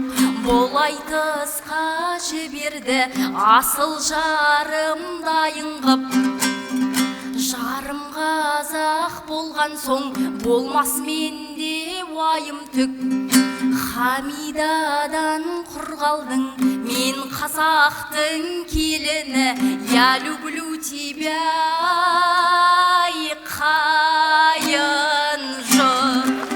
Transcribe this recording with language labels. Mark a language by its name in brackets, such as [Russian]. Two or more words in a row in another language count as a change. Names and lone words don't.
[Kazakh] Бұл айтысқа жіберді, асыл жарым дайын қып. Жарым қазақ болған соң, болмас менде уайым түк. Хамидадан құр қалдың, мен қазақтың келіні. [Russian] Я люблю тебя, [Kazakh] қайын жыр.